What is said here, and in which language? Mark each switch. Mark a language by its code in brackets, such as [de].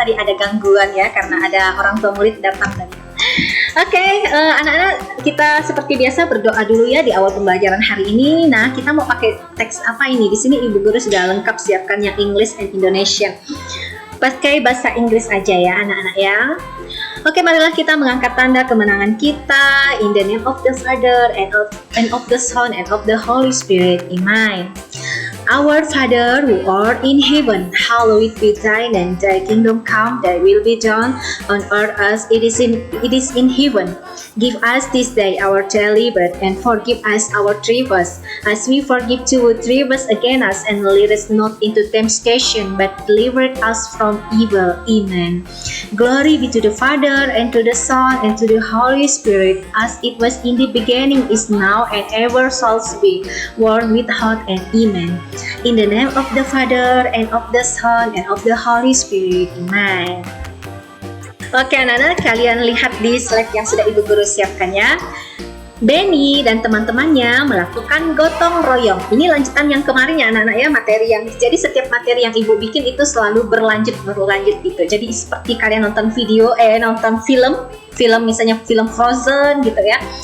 [id] Tadi ada gangguan ya karena ada orang tua murid datang tadi. Oke, anak-anak, kita seperti biasa berdoa dulu ya di awal pembelajaran hari ini. Nah, kita mau pakai teks apa ini? Di sini Ibu Guru sudah lengkap siapkan yang [en] English and Indonesian. [id] Pakai bahasa Inggris aja ya anak-anak ya. Oke, marilah kita mengangkat tanda kemenangan kita. [en] In the name of the Father and of the Son and of the Holy Spirit. Amen. Our Father who art in heaven, hallowed be thy name. Thy kingdom come, thy will be done on earth as it is in heaven. Give us this day our daily bread, and forgive us our trespasses, as we forgive to who trespass against us, and lead us not into temptation, but deliver us from evil. Amen. Glory be to the Father, and to the Son, and to the Holy Spirit, as it was in the beginning, is now, and ever shall be, world without end. Amen. In the name of the Father, and of the Son, and of the Holy Spirit. Amen. [id] Oke anak-anak, kalian lihat di slide yang sudah Ibu Guru siapkan ya. Benny dan teman-temannya melakukan gotong royong. Ini lanjutan yang kemarin ya anak-anak ya, jadi setiap materi yang Ibu bikin itu selalu berlanjut gitu. Jadi seperti kalian nonton nonton film misalnya film Frozen gitu ya.